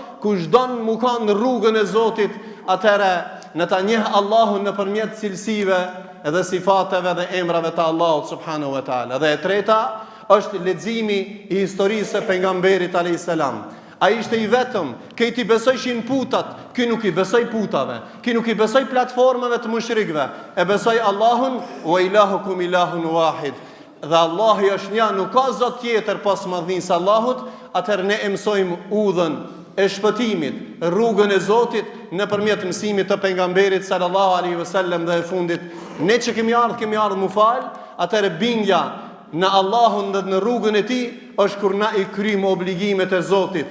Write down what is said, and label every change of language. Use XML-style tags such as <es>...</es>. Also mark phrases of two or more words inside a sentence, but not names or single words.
<sq>Kush don mu kanë rrugën e Zotit, atëherë në ta njeh Allahun nëpërmjet cilësive dhe sifateve dhe emrave të Allahut</sq> <ar>سبحانه وتعالى.</ar> <sq>Dhe e treta është leximi i historisë së pejgamberit</sq> <ar>عليه السلام.</ar> <sq>Ai ishte i vetëm, këti besojshin putat, ky nuk i besoj putave, ky nuk i besoj platformave të mushrikëve, e besoj Allahun,</sq> <ar>وإلهكم إله واحد.</ar> <sq>Dhe Allahu është një, nuk ka zot tjetër pas madhnisë Allahut. Atëherë ne e mësojmë udhën e shpëtimit, rrugën e Zotit nëpërmjet mësimit të pejgamberit</sq> <ar>صلى الله عليه وسلم.</ar> <sq>Dhe e fundit, ne që kemi ardhur mu fal, atëherë bindja në Allahun dhe në rrugën e tij është kur na i kryjm obligimet e Zotit.</sq>